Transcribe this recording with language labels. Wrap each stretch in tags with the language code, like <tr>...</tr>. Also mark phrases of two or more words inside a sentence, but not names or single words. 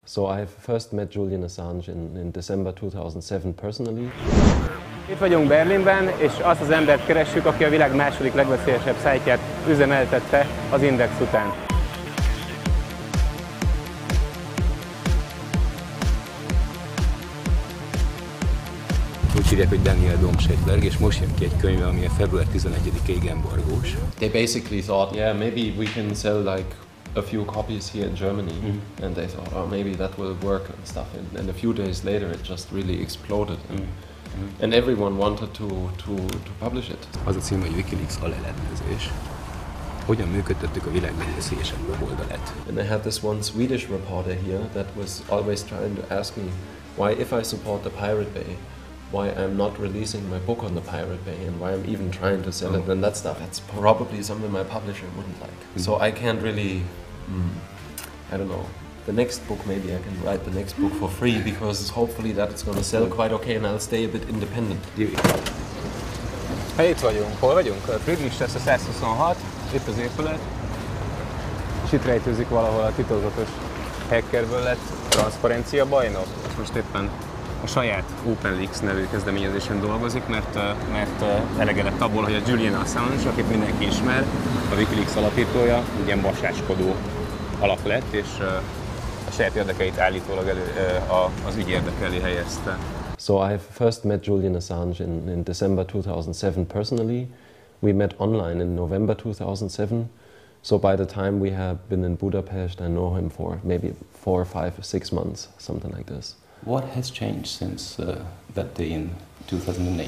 <en>So I first met Julian Assange in December 2007 personally.</en> <hu>Itt vagyunk Berlinben, és azt az embert keressük, aki a világ második legveszélyesebb szájtját üzemeltette az Index után. Úgy hívják, hogy Domscheit-Berg, és most jön ki egy könyve, ami a február 11-ig embargós.</hu> <en>They basically thought, yeah, maybe we can sell like a few copies here in Germany, and they thought, oh, maybe that will work and stuff. And a few days later, it just really exploded, and everyone wanted to publish it.</en> <hu>Az a cím, hogy Wikileaks alellenőrzés. Hogyan működtettük a világ legveszélyesebb weboldalát?</hu> <en>And I had this one Swedish reporter here that was always trying to ask me why, if I support the Pirate Bay, why I'm not releasing my book on the Pirate Bay and why I'm even trying to sell it and that stuff. That's probably something my publisher wouldn't like. So I can't really, I don't know. The next book, maybe I can write the next book for free because hopefully that it's going to sell quite okay and I'll stay a bit independent.</en> <hu>Itt vagyunk. Hol vagyunk? Friedrichstraße 126, itt az épület. És itt rejtőzik valahol a titokzatos hackerből lett transzparencia bajnok. És most éppen a saját Wikileaks nevű kezdeményezésen dolgozik, mert elege lett abból, hogy a Julian Assange, akit mindenki ismer, a Wikileaks alapítója, ilyen vasáskodó alak lett, és a saját érdekeit állítólag az ügy érdeke elé helyezte.</hu> <en>So I first met Julian Assange in December 2007 personally. We met online in November 2007. So by the time we have been in Budapest, I know him for maybe 4, 5, 6 months, something like this. What has changed since that day in 2008?</en>